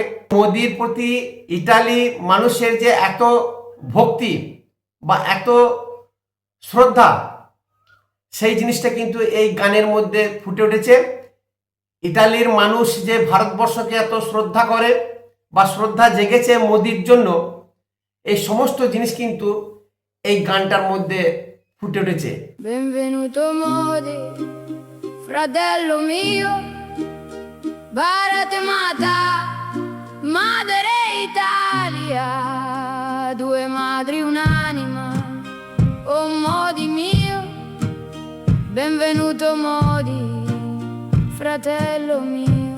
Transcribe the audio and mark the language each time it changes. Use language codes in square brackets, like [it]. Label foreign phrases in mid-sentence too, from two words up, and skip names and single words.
[bn] মোদির প্রতি ইটালি মানুষের যে এত ভক্তি বা এত শ্রদ্ধা, সেই জিনিসটা কিন্তু এই গানের মধ্যে ফুটে উঠেছে। ইটালির মানুষ যে ভারতবর্ষকে এত শ্রদ্ধা করে বা শ্রদ্ধা জেগেছে মোদির জন্য, এই সমস্ত জিনিস কিন্তু এই গানটার মধ্যে ফুটে উঠেছে। [it] Benvenuto Modi, fratello mio, Bharat Mata, Madre Italia, due madri un'anima, oh Modi mio, benvenuto Modi, fratello mio.